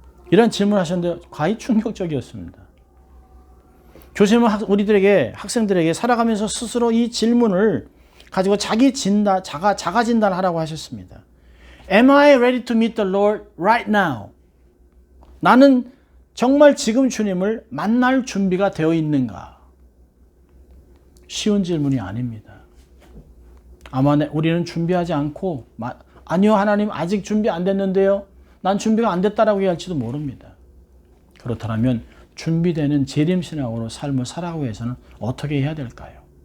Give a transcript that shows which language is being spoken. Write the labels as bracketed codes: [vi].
[ko] 이런 질문을 하셨는데 과히 충격적이었습니다. 교수님은 학생들에게 살아가면서 스스로 이 질문을 가지고 자가 진단을 하라고 하셨습니다. [en] Am I ready to meet the Lord right now? [ko] 나는 정말 지금 주님을 만날 준비가 되어 있는가? 쉬운 질문이 아닙니다. 아마 우리는 준비하지 않고 아니요, 하나님 아직 준비 안 됐는데요. 난 준비가 안 됐다라고 얘기할지도 모릅니다. 그렇다면 준비되는 재림신앙으로 삶을 살아가기 위해서는 어떻게 해야 될까요?